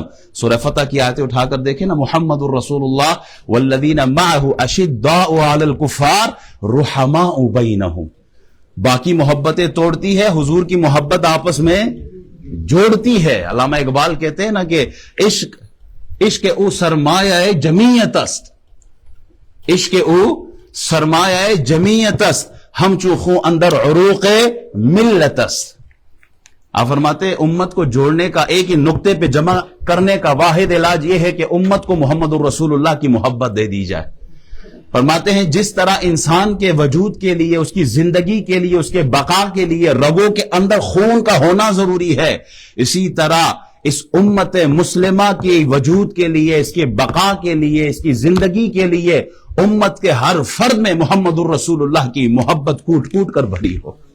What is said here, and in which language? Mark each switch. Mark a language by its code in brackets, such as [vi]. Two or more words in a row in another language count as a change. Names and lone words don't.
[ur] سورہ فتح کی آیتیں اٹھا کر دیکھیں نا, [ar] محمد الرسول اللہ والذین معہ اشداء علی الکفار رحماء بینہم. [ur] باقی محبتیں توڑتی ہے, حضور کی محبت آپس میں جوڑتی ہے. علامہ اقبال کہتے ہیں نا کہ [fa] عشق او سرمایہ جمیعت است, عشق او سرمایہ جمیعت است, ہم چوخوں اندر عروق ملت است. [ur] آپ فرماتے امت کو جوڑنے کا, ایک ہی نقطے پہ جمع کرنے کا واحد علاج یہ ہے کہ امت کو محمد الرسول اللہ کی محبت دے دی جائے. فرماتے ہیں جس طرح انسان کے وجود کے لیے, اس کی زندگی کے لیے, اس کے بقا کے لیے رگوں کے اندر خون کا ہونا ضروری ہے, اسی طرح اس امت مسلمہ کے وجود کے لیے, اس کے بقا کے لیے, اس کی زندگی کے لیے امت کے ہر فرد میں محمد الرسول اللہ کی محبت کوٹ کوٹ کر بھری ہو.